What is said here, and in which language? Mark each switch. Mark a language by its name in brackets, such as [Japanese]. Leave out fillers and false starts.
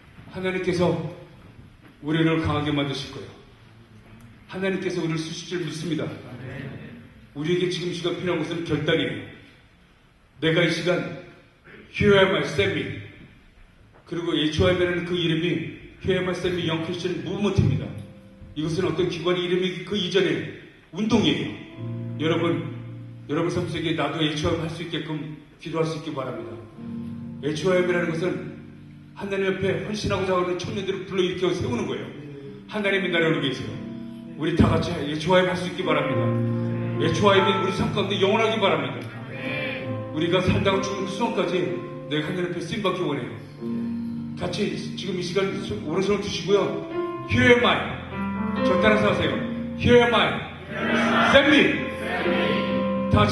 [Korean] 하나님께서 우리를 강하게 만드실 거예요. 하나님께서 우리를 쓰실 줄 믿습니다. 우리에게 지금 시간 필요한 것은 결단이에요. 내가 이 시간 [English] Here am I, send me. [Korean] 그리고 HYM이라는 그 이름이 [English] Here am I, send me, Young Christian Movement입니다. [Korean] 이것은 어떤 기관의 이름이 그 이전에 운동이에요. 여러분 삶 속에 나도 HYM 할 수 있게끔 기도할 수 있기 바랍니다. HYM이라는 것은 하나님 옆에 헌신하고자 하는 청년들을 불러일으켜 세우는 거예요. 하나님의 나라를 위해서요. 우리 다 같이 HYM 할 수 있기 바랍니다. HYM이 우리 삶 가운데 영원하기 바랍니다. 우리가 살다가 죽는 그 순간까지 내가 하나님 앞에 쓰임받기 원해요. 같이 지금 이 시간 오른손을 드시고요. [English] Here am I. [Korean] 저 따라서 하세요. [English] Here am I. Send me. [Korean] 다 같이